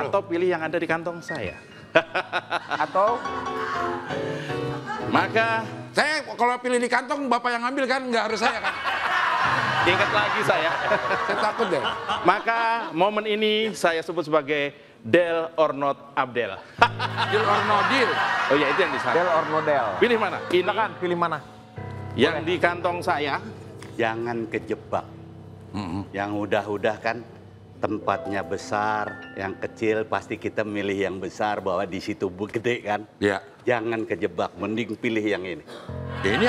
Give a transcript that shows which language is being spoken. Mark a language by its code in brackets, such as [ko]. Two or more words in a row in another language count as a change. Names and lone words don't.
[id] atau pilih yang ada di kantong saya. Atau Maka, Saya kalau pilih di kantong bapak yang ngambil kan nggak harus saya kan? ingat lagi saya. Saya takut deh. Maka momen ini saya sebut sebagai [en] Del or not Abdel. Deal or no deal. [id] Oh ya, itu yang di sana. [en] Del or no del? [id] Pilih mana? Ini Silakan pilih mana? yang di kantong saya. Jangan kejebak. Yang udah-udah kan tempatnya besar, yang kecil pasti kita milih yang besar bahwa di situ gede kan. Ya. Jangan kejebak, mending pilih yang ini.